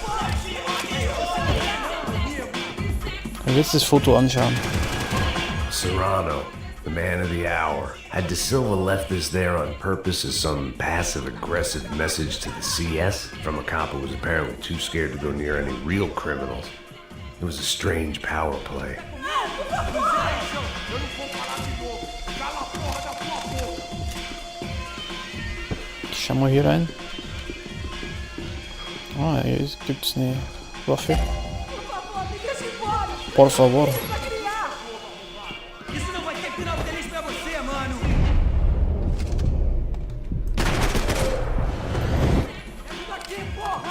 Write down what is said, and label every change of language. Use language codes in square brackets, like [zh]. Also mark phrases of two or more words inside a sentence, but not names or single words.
[de] Kann jetzt das Foto anschauen. [en] Serrano, the man of the hour. Had De Silva left this there on purpose as some passive-aggressive message to the CS from a cop who was apparently too scared to go near any real criminals? It was a strange power play. [de] Schau mal hier rein. Ah, hier gibt's eine Waffe. [pt] Por favor. Isso não vai ter final feliz pra você, mano. É aqui, porra!